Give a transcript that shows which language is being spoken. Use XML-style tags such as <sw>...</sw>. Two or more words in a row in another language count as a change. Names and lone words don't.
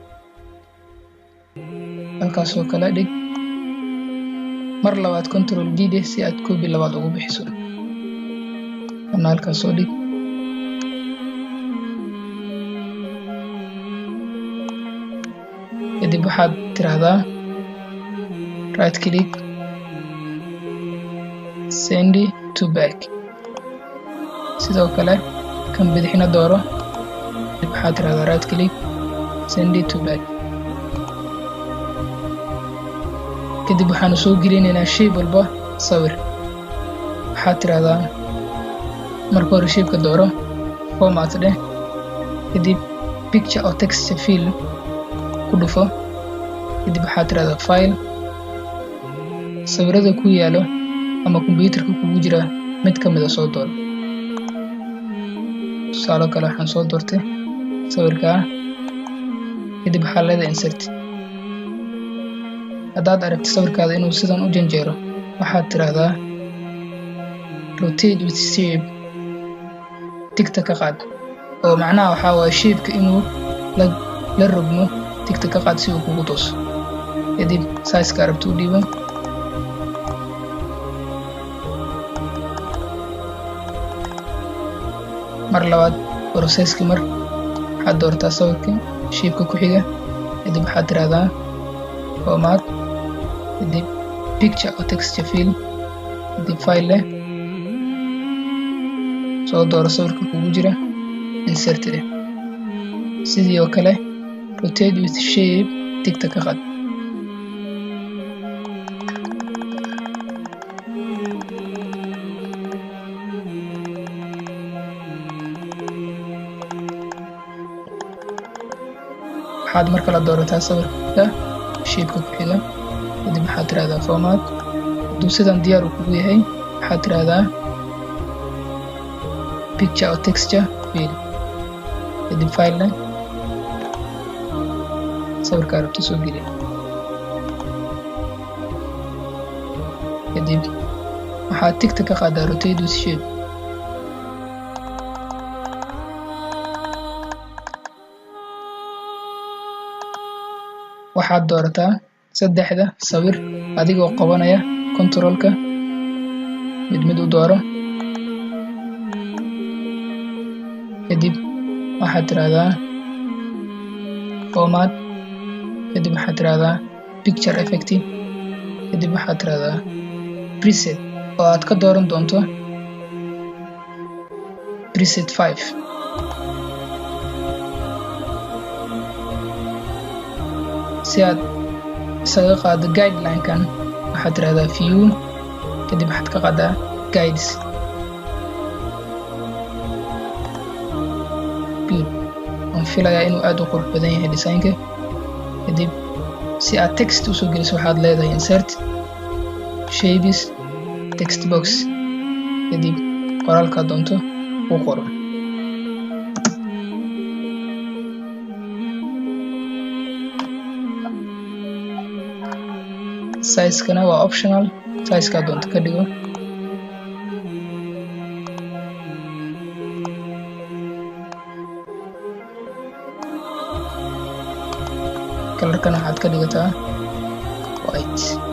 <so>halkaas oo kale dhig. mar labaad</so> <en>control D</en> <so>dheh si aad copy labaad ugu bixiso. kana halkaas soo dhig. kadib waxaad tiraahdaa</so> <en>right click send to back.</en> <so>sidoo kale kan bidixna dooro. waxaad tiraahdaa</so> <en>right click send to back.</en> <so>kadib waxaanu soo gelinaynaa shape walba sawir. waxaad tiraahdaa marka hore shape-ka dooro, format dheh. kadib</so> <en>picture or text fill</en> <so>ku dhufo. kadib waxaad tiraahdaa file. sawirada ku yaalo ama computerka kugu jira mid ka mid ah soo dooro. tusaale kale waxaan soo doortay sawirka. kadib waxaa leedahay insert. haddaad aragto sawirkaada inuu sidan u janjeero waxaad tiraahdaa</so> <en>rotate with shape.</en> <so>tigta ka qaad oo macnaha waxaa waaye shape-ka inuu la rogmo. tigta ka qaad si uu kugu tooso. kadib size-ka arabto u dhiibo. mar labaad processki waxaad doortaa sawirka shape-ka ku xiga. kadib waxaad tiraahdaa format.</so> <en>kadib picture or text fill.</en> <so>kadib file leh. soo dooro sawirka kugu jira, insert leh. sidii oo kale</so> <en>rotate with shape.</en> <so>tigta ka qaad. waxaad mar kale doorataa sawirka shape-ka ku xiga. kadib waxaad tiraahdaa format. hadduu sidan diyaar uu kugu yahay waxaad tiraahdaa</so> <en>picture or texture fill.</en> <so>kadib file leh. sawirka rabto soo geli. kadib waxaad tigta ka qaadaa</so> <en>rotate with shape.</en> <so>waxaad doorataa saddexda sawir adigoo qabanaya control-ka mid u dooro. kadib waxaad tiraahdaa format, kadib waxaad tiraahdaa</so> <en>picture effect,</en> <so>kadib waxaad tiraahdaa preset oo aad ka dooran doonto preset 5. si aad isaga qaado guideline-kan waxaad tiraahdaa view, kadib waxaad ka qaadaa guides. waan filayaa inuu aad u qurux badan yahay design-ka. kadib si aad text usoo geliso waxaad leedahay</so> <en>insert shapes text box,</en> <so>kadib qoraalka doonto u qoro. size-kana waa optional, size-ka doonto ka dhigo. color-kana waxaad ka dhigataa white.</so>